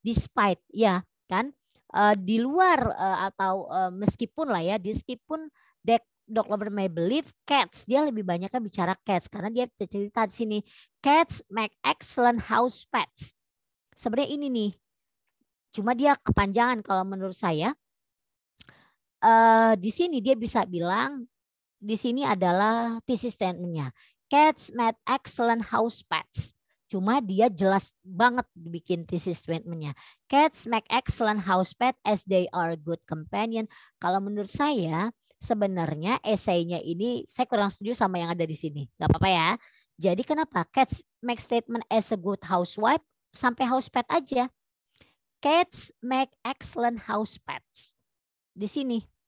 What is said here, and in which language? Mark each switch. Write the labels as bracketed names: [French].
[Indonesian] Despite, ya kan? Di luar atau meskipun lah ya, meskipun [English] dog lover may believe cats, [Indonesian] dia lebih banyak kan bicara cats karena dia cerita di sini [English] cats make excellent house pets. [Indonesian] Sebenarnya ini nih, cuma dia kepanjangan kalau menurut saya. Di sini dia bisa bilang di sini adalah thesis statement-nya. [English] Cats make excellent house pets. [Indonesian] Cuma dia jelas banget dibikin thesis statement-nya. [English] Cats make excellent house pet as they are good companion. [Indonesian] Kalau menurut saya sebenarnya esainya ini saya kurang setuju sama yang ada di sini. Gak apa-apa ya. Jadi kenapa? [English] Cats make statement as a good housewife [Indonesian] sampai [English] house pet aja. Cats make excellent house pets. [Indonesian] Di sini.